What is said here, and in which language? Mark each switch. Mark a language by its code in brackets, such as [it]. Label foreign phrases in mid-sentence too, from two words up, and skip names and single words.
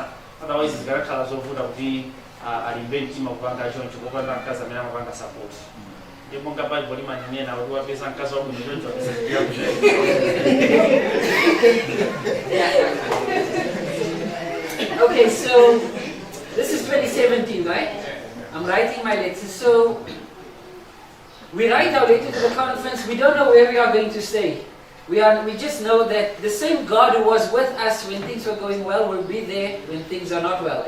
[ny] Otherwise zikanakhala zovuta kuti alimbe mtima kupanga choncho popanda mkazi amene amapanga support. Ndipo nga Bible limanena kuti wapeza mkazi wabwino choncho [en] Okay, so this is 2017, right? I'm writing my letter. So we write our letter to the conference. We don't know where we are going to stay. We just know that the same God who was with us when things were going well will be there when things are not well.